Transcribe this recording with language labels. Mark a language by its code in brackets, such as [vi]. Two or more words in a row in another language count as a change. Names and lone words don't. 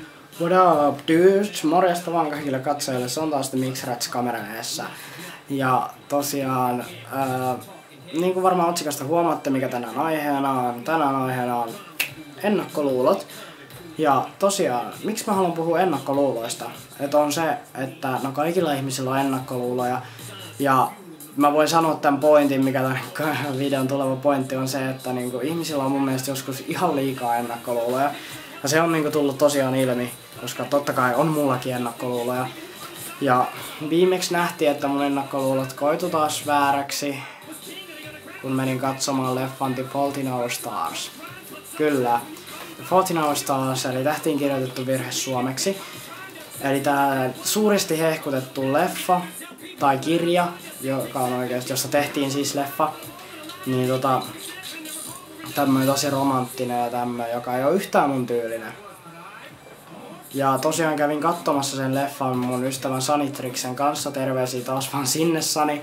[en] What up, dudes? [fi] Morjesta vaan kaikille katsojille, se on taas The Mixrats kameran edessä. Ja tosiaan, niin kuin varmaan otsikosta huomaatte, mikä tänään aiheena on. Tänään aiheena on ennakkoluulot. Ja tosiaan, miksi mä haluan puhua ennakkoluuloista? Että on se, että no kaikilla ihmisillä on ennakkoluuloja. Ja mä voin sanoa tämän pointin, mikä tämän videon tuleva pointti on se, että niinku ihmisillä on mun mielestä joskus ihan liikaa ennakkoluuloja. Ja se on niinku tullut tosiaan ilmi, koska totta kai on mullakin ennakkoluuloja. Ja viimeksi nähtiin, että mun ennakkoluulot koitu taas vääräksi, kun menin katsomaan leffan The Fault in Our Stars. Kyllä, The Fault in Our Stars, eli tähtiin kirjoitettu virhe suomeksi. Eli tää suuresti hehkutettu leffa, tai kirja, joka on oikeesti, jossa tehtiin siis leffa, niin tämmönen tosi romanttinen ja tämmönen, joka ei oo yhtään mun tyylinen. Ja tosiaan kävin katsomassa sen leffan mun ystävän Sanitriksen kanssa, terveisiä taas vaan sinne Sani.